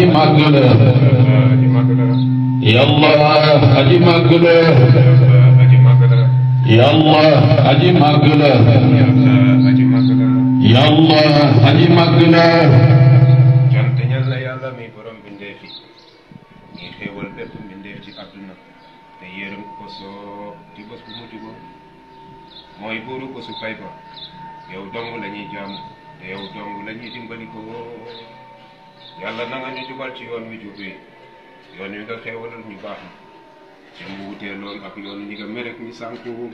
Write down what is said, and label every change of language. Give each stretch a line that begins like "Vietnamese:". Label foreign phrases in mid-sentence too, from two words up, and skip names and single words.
Wolof: magla yallah aji magla yallah aji magla yallah aji magla cant ñal na yàlla mi borom bindeef yi ñi xéewal bépp bindeef ci àdduna te yërëm ko soo ci bés bu mujj ba mooy buuru ko su fay ba yow dong la ñuy jaamu te yow dong la ñuy dimbali ko yàlla na nga ñu jubal ci yoon wi jub wi yoon wi nga xéewalal ñu baax na te mu wutee loolu ak yoon ñi nga merek ñi sànku